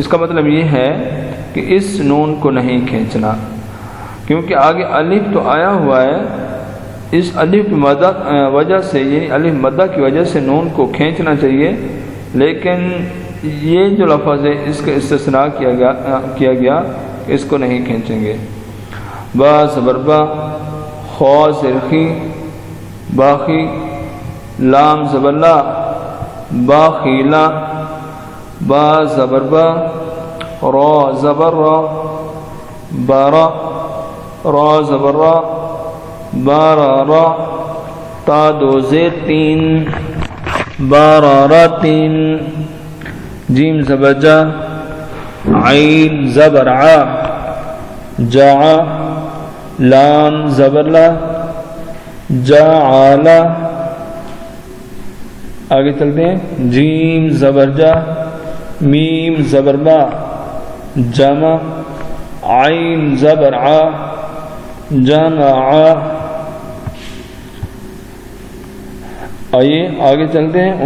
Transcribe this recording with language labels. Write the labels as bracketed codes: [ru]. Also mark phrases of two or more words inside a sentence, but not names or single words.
[ur] کا مطلب یہ ہے کہ اس نون کو نہیں کھینچنا، کیونکہ آگے الف تو آیا ہوا ہے، اس الف مدہ وجہ سے یعنی الف مدہ کی وجہ سے نون کو کھینچنا چاہیے، لیکن یہ جو لفظ ہے اس کا استثناء کیا گیا کہ اس کو نہیں کھینچیں گے۔ با زبر با، خا زرخی باخی، لام زبر لا باخیلا، با زبر با، را زبر را بارا، را زبر را بارا را، تا دو زیر تین بارا را تین، جیم زبر جا، عین زبر ع جا، لام زبر لا جعلا، آگے چلتے ہیں، جیم زبر جا، میم زبر با جمع، عین زبر ع جمع، آئیے آگے چلتے ہیں۔